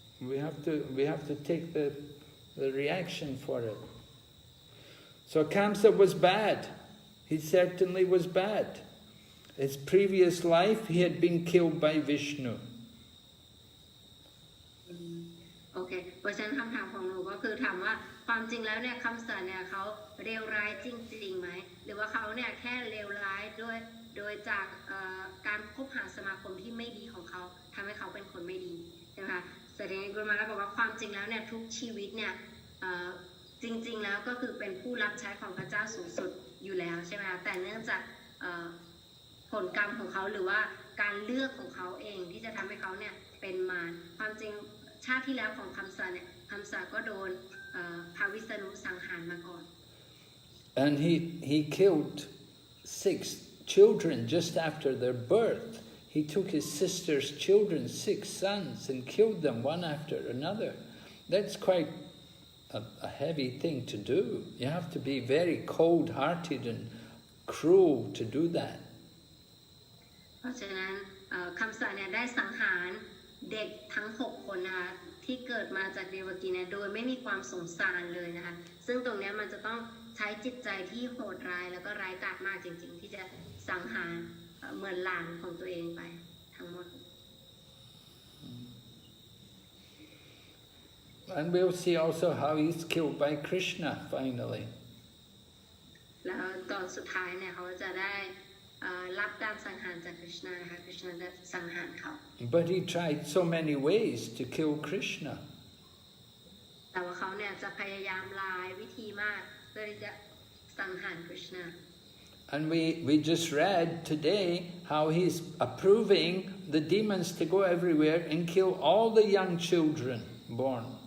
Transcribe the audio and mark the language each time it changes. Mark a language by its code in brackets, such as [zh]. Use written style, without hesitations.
[en] We have to take the reaction for it. So Kamsa was bad. He certainly was bad. His previous life, he had been killed by Vishnu. [th] โอเคเพราะฉะนั้นคำถามของหนูก็คือถามว่าความจริงแล้วเนี่ยคำสอนเนี่ยเขาเลวร้ายจริงๆไหมหรือว่าเขาเนี่ยแค่เลวร้ายโดยจากการคบหาสมาคมที่ไม่ดีของเขาทำให้เขาเป็นคนไม่ดีใช่ไหมคะแต่ทีนี้กุลมาแล้วบอกว่าความจริงแล้วเนี่ยทุกชีวิตเนี่ยจริงๆแล้วก็คือเป็นผู้รับใช้ของพระเจ้าสูงสุดอยู่แล้วใช่ไหมคะแต่เนื่องจาก ผลกรรมของเขาหรือว่าการเลือกของเขาเองที่จะทำให้เขาเนี่ยเป็นมารความจริงชาติที่แล้วของคำสาเนี่ยคำสาก็โดนพระวิษณุสังหารมาก่อน [en] And he killed 6 children just after their birth. He took his sister's children, 6 sons, and killed them one after another. That's quite a heavy thing to do. You have to be very cold-hearted and cruel to do that. [th] เพราะฉะนั้นคำสาเนี่ยได้สังหารเด็กทั้ง6คนนะคะที่เกิดมาจากเดวกีเนี่ยโดยไม่มีความสงสารเลยนะคะซึ่งตรงนี้มันจะต้องใช้จิตใจที่โหดร้ายแล้วก็ร้ายกาจมากจริงๆที่จะสังหารเหมือนหลานของตัวเองไปทั้งหมด [en] And we'll see also how he's killed by Krishna finally. [th] แล้วตอนสุดท้ายเนี่ยเขาจะได้รับการสังหารจากคริชนานะคะคริชนาจะสังหารเขา [en] But he tried so many ways to kill Krishna. [th] แต่ว่าเขาเนี่ยจะพยายามหลายวิธีมากเพื่อที่จะสังหารคริชนา [en] And we just read today how he's approving the demons to go everywhere and kill all the young children born.